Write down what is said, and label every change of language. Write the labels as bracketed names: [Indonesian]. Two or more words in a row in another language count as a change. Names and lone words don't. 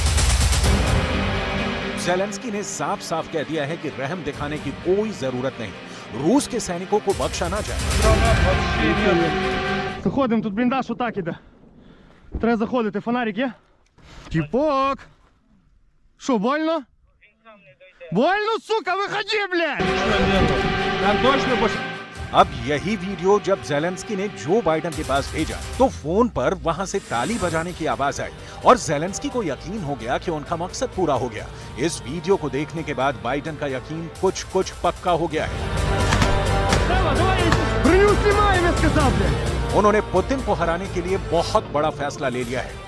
[Hindi] ज़ेलेंस्की ने साफ साफ कह दिया है कि रहम दिखाने की कोई जरूरत नहीं, रूस के सैनिकों को बख्शा ना जाए। [Ukrainian] Заходимо, тут бліндаж отак іде. Треба заходити, фонарик є? Тіпок! Що, больно? Больно, сука, виходи, блядь! Там точно [Hindi] अब यही वीडियो जब ज़ेलेंस्की ने जो बाइडन के पास भेजा तो फोन पर वहां से ताली बजाने की आवाज आई और ज़ेलेंस्की को यकीन हो गया कि उनका मकसद पूरा हो गया। इस वीडियो को देखने के बाद बाइडन का यकीन कुछ पक्का हो गया है। उन्होंने पुतिन को हराने के लिए बहुत बड़ा फैसला ले लिया है।